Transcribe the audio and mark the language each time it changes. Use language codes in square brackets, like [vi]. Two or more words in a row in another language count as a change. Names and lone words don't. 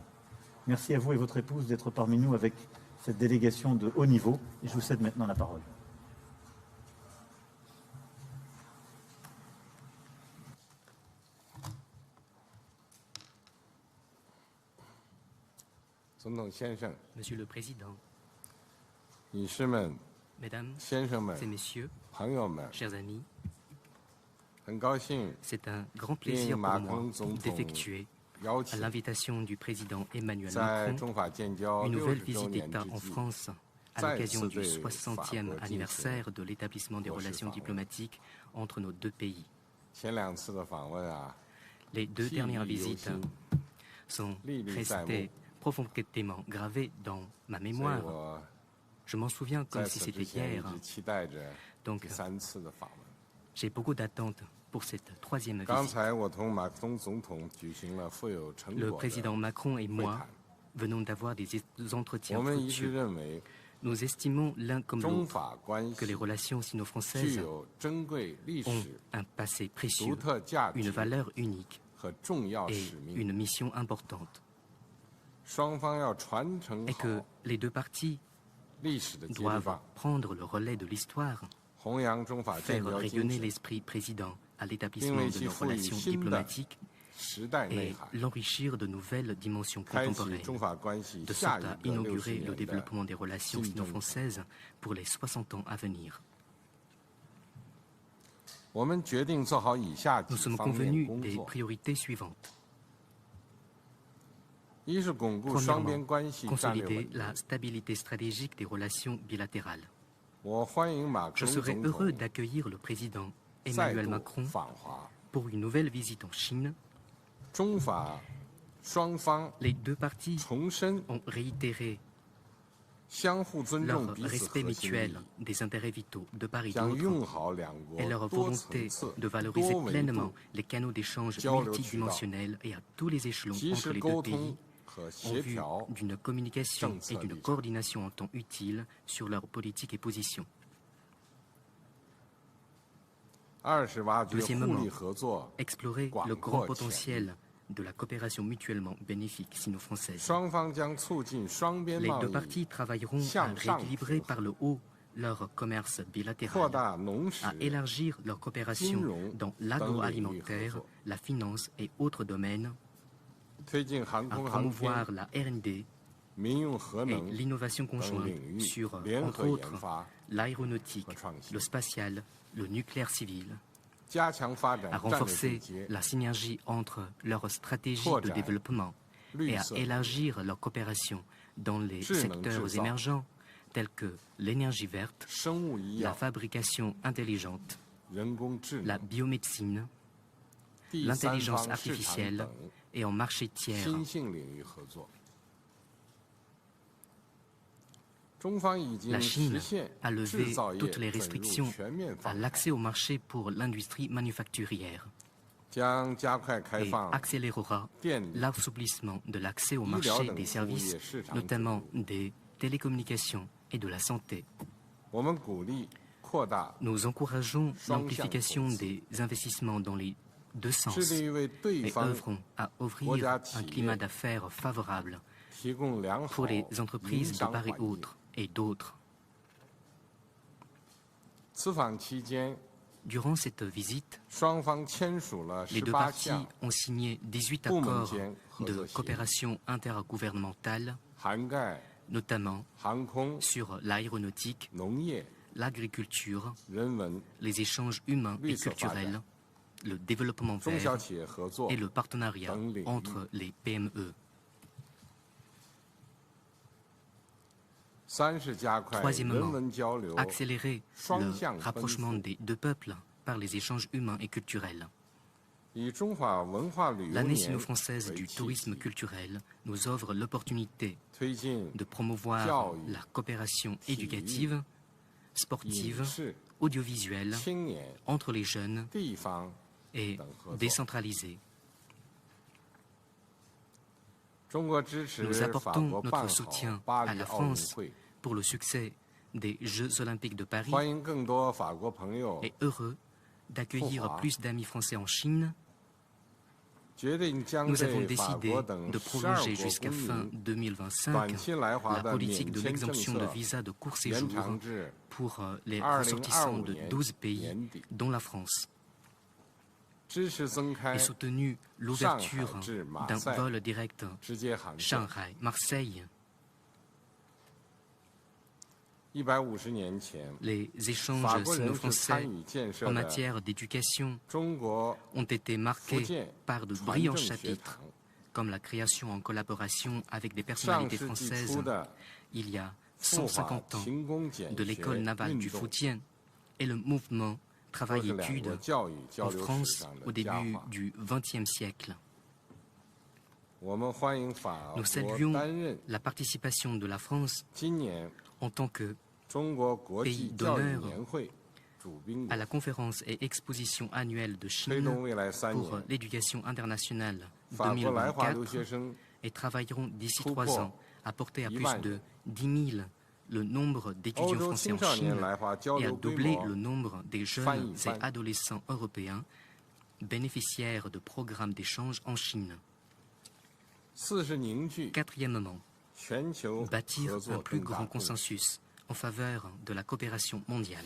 [fr] Merci à vous et votre épouse d'être parmi nous avec cette délégation de haut niveau et je vous cède maintenant la parole. Monsieur le Président, [zh] 女士们、 [fr] Mesdames [zh] 先生们、 [fr] et Messieurs, [zh] 朋友们， [fr] chers amis, [zh] 很高兴 [fr] c'est un grand plaisir pour moi d'effectuer, [zh] 邀 [fr] à [zh] 请 [fr] l'invitation du Président Emmanuel [zh] 在 [fr] Macron, [zh] 中法建交 [fr] une nouvelle [zh] 60周 [fr] visite [zh] 年 [fr] d'État [zh] 之 [fr] en [zh] 际， [fr] France à [zh] 再 [fr] l'occasion [zh] 次 [fr] du [zh] 对 [fr] 60e [zh] 法国进行 [fr] anniversaire de l'établissement des [zh] 国事 [fr] relations [zh] 访问。 [fr] diplomatiques entre nos deux pays. [zh] 前两次的访问啊， [fr] Les deux [zh] 记 [fr] dernières [zh] 忆犹 [fr] visites [zh] 新， [fr] sont [zh] 历历在目。 [fr] restées profondément gravées dans ma [zh] 所以 [fr] mémoire. [zh] 我 [fr] Je m'en souviens [zh] 在 [fr] comme si [zh] 此 [fr] c'était [zh] 之前一 [fr] hier. [zh] 直期待着 [fr] Donc, [zh] 第三次的访问。 [fr] j'ai beaucoup d'attentes pour cette troisième [zh] 刚 [fr] visite. [zh] 才我同马克龙总统举行了富有成 [fr] Le [zh] 果 [fr] président [zh] 的 [fr] Macron et [zh] 会 [fr] moi [zh] 谈， [fr] venons d'avoir des [zh] 我 [fr] entretiens [zh] 们一致 [fr] fructueux. [zh] 认为 [fr] Nous estimons l'un comme [zh] 中 [fr] l'autre [zh] 法关 [fr] que les [zh] 系 [fr] relations [zh] 具 [fr] sino-françaises [zh] 有珍贵历 [fr] ont [zh] 史 [fr] un passé [zh] 独 [fr] précieux, [zh] 特价 [fr] une [zh] 值 [fr] valeur unique [zh] 和重要 [fr] et [zh] 使命， [fr] une mission importante, [zh] 双方要传承 [fr] et que [zh] 好 [fr] les deux parties [zh] 历史的接力 [fr] doivent [zh] 棒， [fr] prendre le relais de l'histoire, [zh] 弘扬中法建 [fr] faire [zh] 交精 [fr] rayonner [zh] 神， [fr] l'esprit président à [zh] 并 [fr] l'établissement [zh] 为 [fr] de [zh] 其 [fr] nos [zh] 赋予 [fr] relations [zh] 新的 [fr] diplomatiques [zh] 时代内 [fr] et [zh] 涵， [fr] l'enrichir de nouvelles dimensions [zh] 开启 [fr] contemporaines, [zh] 中法关系 [fr] de [zh] 下 [fr] sorte [zh] 一 [fr] à [zh] 个60 [fr] inaugurer le [zh] 年的 [fr] développement des relations [zh] 新征程。 [fr] sino-françaises pour les 60 ans à venir. [zh] 我们决定做好以下几 [fr] Nous sommes [zh] 方面 [fr] convenus [zh] 工 [fr] des [zh] 作： [fr] priorités suivantes. [zh] 一是巩固双 [fr] Premièrement, [zh] 边关系战略 [fr] consolider [zh] 稳定。 [fr] la stabilité stratégique des relations bilatérales. [zh] 我欢迎马克 [fr] Je [zh] 龙 [fr] serais [zh] 总 [fr] heureux [zh] 统 [fr] d'accueillir le président [zh] 再 [fr] Emmanuel [zh] 度 [fr] Macron [zh] 访华， [fr] pour une nouvelle visite en Chine. [zh] 中法双方 [fr] Les deux parties [zh] 重申 [fr] ont réitéré [zh] 相互尊 [fr] leur [zh] 重彼此 [fr] respect [zh] 核心利 [fr] mutuel [zh] 益， [fr] des intérêts vitaux de part et [zh] 将 [fr] d'autre [zh] 用好两国 [fr] et leur [zh] 多层 [fr] volonté [zh] 次、 [fr] de valoriser [zh] 多维 [fr] pleinement [zh] 度 [fr] les canaux d'échange [zh] 交流渠道 [fr] multidimensionnels et à tous les échelons [zh] 及 [fr] entre [zh] 时 [fr] les [zh] 沟 [fr] deux [zh] 通 [fr] pays [zh] 和 [fr] en [zh] 协 [fr] vue [zh] 调 [fr] d'une communication [zh] 政策 [fr] et [zh] 立 [fr] d'une [zh] 场。 [fr] coordination en temps utile sur leurs politiques et positions. [zh] 二是挖掘 [fr] Deuxièmement, [zh] 互利合作， [fr] Explorer [zh] Guang [fr] le grand [zh] Guo [fr] potentiel de la coopération mutuellement bénéfique sino-française. [zh] 双方将促进双边 [fr] Les [zh] 贸 [fr] deux [zh] 易 [fr] parties travailleront à [zh] 向上 [fr] rééquilibrer [zh] 平衡。 [fr] par le haut leur commerce [zh] 扩 [fr] bilatéral, [zh] 大农食 [fr] à élargir leur coopération [zh] 金融 [fr] dans [zh] 等领域合 [fr] l'agroalimentaire, [zh] 作， [fr] la finance et autres domaines, [zh] 推进航 [fr] à [zh] 空航天、 [fr] promouvoir la R&D [zh] 民用核 [fr] et [zh] 能 [fr] l'innovation [zh] 等 [fr] conjointe [zh] 领域 [fr] sur, [zh] 联 [fr] entre [zh] 合研 [fr] autres, [zh] 发， [fr] l'aéronautique, [zh] 和创新。 [fr] le spatial, le nucléaire civil, [zh] 加强发展 [fr] à [zh] 战略对 [fr] renforcer [zh] 接、 [fr] la synergie entre leurs stratégies de [zh] 拓展 [fr] développement [zh] 绿 [fr] et à [zh] 色 [fr] élargir leur coopération dans les [zh] 智能制 [fr] secteurs [zh] 造 [fr] émergents tels que l'énergie verte, [zh] 生物医 [fr] la [zh] 药、 [fr] fabrication intelligente, [zh] 人工智 [fr] la [zh] 能、 [fr] biomédecine, [zh] 第三 [fr] l'intelligence [zh] 方市场 [fr] artificielle [zh] 等 [fr] et en marché tiers. [zh] 新兴领域合作。中方已经 [fr] La [zh] 实 [fr] Chine [zh] 现 [fr] a [zh] 制 [fr] levé [zh] 造业 [fr] toutes les [zh] 准入 [fr] restrictions [zh] 全面 [fr] à [zh] 放开， [fr] l'accès au marché pour l'industrie manufacturière [zh] 将加快开 [fr] et [zh] 放 [fr] accélérera [zh] 电力、 [fr] l'assouplissement de l'accès au [zh] 医疗 [fr] marché [zh] 等 [fr] des [zh] 服务业 [fr] services, [zh] 市场准 [fr] notamment [zh] 入。 [fr] des télécommunications et de la santé. [zh] 我们鼓励扩大， [fr] Nous encourageons [zh] Shang [fr] l'amplification [zh] Xiang [fr] des investissements dans les deux [zh] 致 [fr] sens [zh] 力于为对 [fr] et [zh] 方 [fr] œuvrons à [zh] 国 [fr] ouvrir [zh] 家 [fr] un [zh] 企 [fr] climat [zh] 业 [fr] d'affaires favorable [zh] 提供良好 [fr] pour les [zh] 营 [fr] entreprises de [zh] 商 [fr] part et [zh] 环境。 [fr] autre et d'autres. [zh] 此访期间， [fr] Durant cette visite, [zh] 双方签署了 [fr] les deux [zh] 18 [fr] parties [zh] 项 [fr] ont signé 18 [zh] 部门 [fr] accords [zh] 间合 [fr] de [zh] 作协议， [fr] coopération intergouvernementale, [zh] 涵盖 [fr] notamment [zh] 航空、 [fr] sur l'aéronautique, [zh] 农业、 [fr] l'agriculture, [zh] 人文、 [fr] les échanges humains et Oui, ça va, culturels, le développement [zh] 中小 [fr] vert [zh] 企业合作 [fr] et le partenariat dans les entre les PME. [zh] 三是加快 [fr] Troisièmement, [zh] 人文交流， [fr] accélérer [zh] Shang [fr] le [zh] Xiang [fr] rapprochement [zh] Benfu. [fr] des deux peuples par les échanges humains et culturels. [zh] 以中华文化旅游 [fr] L'année [zh] 年 [fr] sino-française [zh] 为 [fr] du [zh] 契 [fr] tourisme [zh] 机， [fr] culturel nous offre l'opportunité [zh] 推进 [fr] de promouvoir [zh] Jiao Yu, [fr] la coopération [zh] Qi Yu, [fr] éducative, [zh] 影 [fr] sportive, [zh] 视、 [fr] audiovisuelle [zh] 青年、 [fr] entre les jeunes [zh] 地方 [fr] et [zh] 等合作。 [fr] décentralisée. [zh] 中国支持 [fr] Nous [zh] 法 [fr] apportons [zh] 国 [fr] notre [zh] 办好 [fr] soutien [zh] 巴 [fr] à [zh] 黎 [fr] la [zh] 奥运 [fr] France [zh] 会， [fr] pour le succès des Jeux olympiques de Paris [zh] 欢迎更多法国朋友 [fr] et heureux d'accueillir Pourquoi plus d'amis français en Chine. [zh] 决定将 [fr] Nous avons [zh] 对法 [fr] décidé [zh] 国等 [fr] de [zh] 12 [fr] prolonger [zh] 国 [fr] jusqu'à [zh] 公 [fr] fin [zh] 民 [fr] 2025 [zh] 短期来华 [fr] la [zh] 的 [fr] politique [zh] 免 [fr] de [zh] 签政 [fr] l'exemption de [zh] 策 [fr] visa de court [zh] 延 [fr] séjour [zh] 长至 [fr] pour les [zh] 2025 [fr] ressortissants de [zh] 年 [fr] 12 pays, [zh] 年底， [fr] dont la France, [zh] 支持增开 [fr] et soutenu l'ouverture [zh] Shanghai 至 [fr] d'un Marseille vol direct [zh] 直接航线。 [fr] Shanghai-Marseille. [zh] 150年前， [fr] Les [zh] 法 [fr] échanges [zh] 国人是参 [fr] sino-français [zh] 与建设 [fr] en [zh] 的 [fr] matière d'éducation [zh] 中国 [fr] ont été [zh] 福 [fr] marqués [zh] 建 [fr] par de [zh] 传 [fr] brillants [zh] 政学 [fr] chapitres, [zh] 堂 [fr] comme la création en collaboration avec des [zh] 上 [fr] personnalités [zh] 世纪 [fr] françaises [zh] 初的 [fr] il y a [zh] 赴法 [fr] 150 ans [zh] 勤工俭 [fr] de [zh] 学 [fr] l'école navale [zh] 运 [fr] du [zh] 动， [fr] Fujian et le mouvement [zh] 都是两国 [fr] travail-études [zh] 教育交 [fr] en [zh] 流史 [fr] France [zh] 上 [fr] au [zh] 的佳 [fr] début [zh] 话。 [fr] du XXe siècle. [zh] 我们欢迎法 [fr] Nous [zh] 国 [fr] saluons [zh] 担任 [fr] la participation de la France [zh] 今年 [fr] en tant que [zh] 中国国际 [fr] Pays [zh] 教育 [fr] d'honneur [zh] 年会主宾 [fr] à [zh] 国， [fr] la conférence et exposition annuelle de [zh] 推 [fr] Chine [zh] 动未来3 [fr] pour [zh] 年 [fr] l'éducation internationale [zh] 法国来华留 [fr] 2024 [zh] 学生 [fr] et travailleront d'ici Tout 3 pour ans à porter à [zh] 1 [fr] plus [zh] 万 [fr] de 10 000 le nombre [zh] 欧 [fr] d'étudiants [zh] 洲 [fr] français [zh] 青 [fr] en [zh] 少年 [fr] Chine [zh] 来华交 [fr] et à [zh] 流规 [fr] doubler [zh] 模 [fr] le nombre des jeunes [zh] Fan, [fr] et [zh] fan. [fr] adolescents européens bénéficiaires de programmes d'échange en Chine. [zh] 四是凝聚 [fr] Quatrièmement, [zh] 全球 [fr] bâtir [zh] 合 [fr] un [zh] 作 [fr] plus [zh] 更大 [fr] grand [zh] 共识， [fr] consensus en faveur de la coopération mondiale.